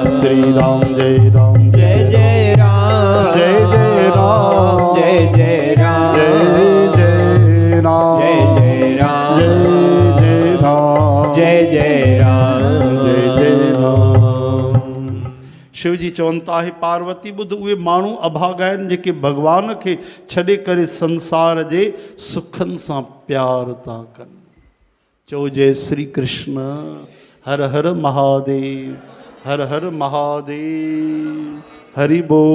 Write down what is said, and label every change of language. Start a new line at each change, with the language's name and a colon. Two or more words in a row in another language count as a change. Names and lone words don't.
Sanskrit: श्री राम जय राम, जय जय राम, जय जय राम, जय जय राम, जय जय राम, जय जय राम, जय जय राम, जय जय राम, जय जय
Sindhi: शिव जी चवनि था हे पार्वती ॿुध उहे माण्हू अभागा आहिनि जेके भॻवान खे छॾे करे संसार जे सुखनि सां प्यार था कनि।
Sanskrit: चओ जय श्री कृष्ण। हर हर महादेव। हर हर महादेव। हरि बोल।